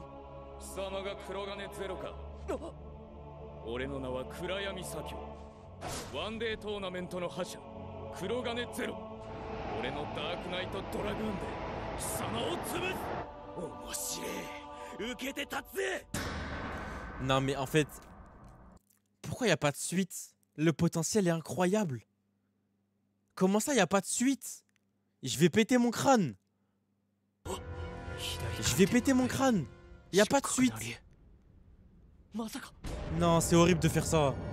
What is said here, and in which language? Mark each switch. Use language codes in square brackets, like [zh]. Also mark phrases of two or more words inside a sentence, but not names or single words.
[ja] 貴様が黒金ゼロか。俺の名は暗闇左京。ワンデートーナメントの覇者黒金ゼロ。俺のダークナイトドラグーンで貴様を潰す。面白い。受けて立つぜ。 [fr] Non mais en fait, pourquoi il n'y a pas de suite? Le potentiel est incroyable. Comment ça il n'y a pas de suite? Je vais péter mon crâne. Je vais péter mon crâne. Il n'y a pas de suite. Non, c'est horrible de faire ça.